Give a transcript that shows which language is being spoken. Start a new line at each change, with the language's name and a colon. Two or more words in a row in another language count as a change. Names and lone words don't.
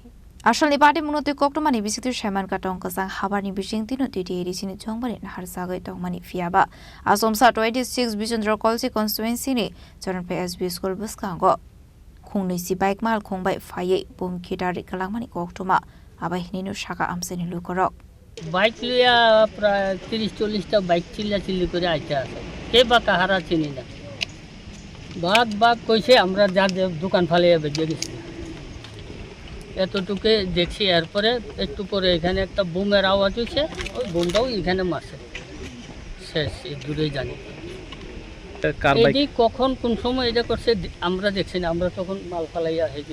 Kok Borok: Asal ni Patimwng te Koktwma ni bisitu Suman katong kasang habar ni bising tino titi edi sini chongbani nahar sagai tongmani fiaba asomsa 26 Birchandra Kalshi Constituency ne Charanpai SB School Bwskang khungni si bike mal khongbai phaye bum Khitarjakmani Koktwma Bahini no shaka amseni lukorok
Bangla: বাইক লিয়া প্রায় 30-40টা বাইক চিল্লি করে আইতে আছে কে বা কাহারা চিনি না বাঘ কইছে আমরা যা দোকান ফালিয়ে বেরিয়ে গেছি এতটুকু দেখছি এরপরে একটু পরে এখানে একটা বুমের আওয়াজ হয়েছে ওই বুমটাও এখানে মারছে শেষ দূরেই জানি এটি কখন কোন সময় এটা করছে আমরা দেখছি না আমরা তখন মাল ফালাইয়া হেঁটে